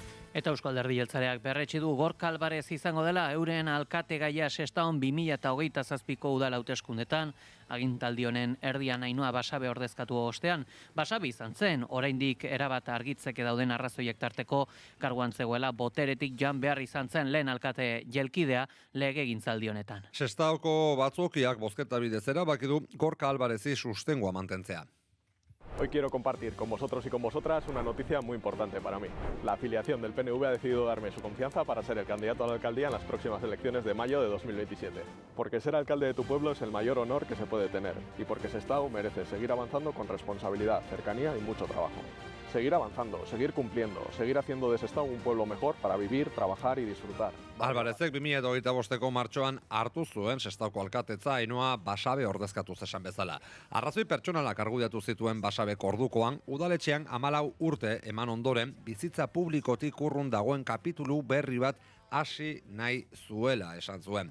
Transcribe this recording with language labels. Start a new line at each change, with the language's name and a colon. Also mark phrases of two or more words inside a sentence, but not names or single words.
Basque: Eta Eusko Alderdi Jeltzaleak berretsi du Gorka Alvarez izango dela euren alkategaia Sestaon 2027ko udal hauteskundetan, agintaldi honen erdian Ainhoa Basabe ordezkatu ostean. Basabe izan zen, oraindik erabat argitzeke dauden arrazoiek tarteko karguan zegoela boteretik joan behar izan zen lehen alkate jelkidea legegintzaldi honetan. Sestaoko batzokiak bozketa bidez erabaki du Gorka Alvarezi sustengoa mantentzea.
Spanish: Hoy quiero compartir con vosotros y con vosotras una noticia muy importante para mí. La afiliación del PNV ha decidido darme su confianza para ser el candidato a la alcaldía en las próximas elecciones de mayo de 2027. Porque ser alcalde de tu pueblo es el mayor honor que se puede tener y porque Sestao merece seguir avanzando con responsabilidad, cercanía y mucho trabajo. Seguir avanzando, seguir cumpliendo, seguir haciendo de Sestao un pueblo mejor para vivir, trabajar y disfrutar.
Basque: Alvarezek 2025ko martxoan hartu zuen Sestaoko alkatetza Ainhoa Basabe ordezkatu esan bezala. Arrazoi pertsonalak argudiatu zituen Basabek ordukoan, udaletxean 14 urte eman ondoren, bizitza publikotik urrun dagoen kapitulu berri bat hasi nahi zuela esan zuen.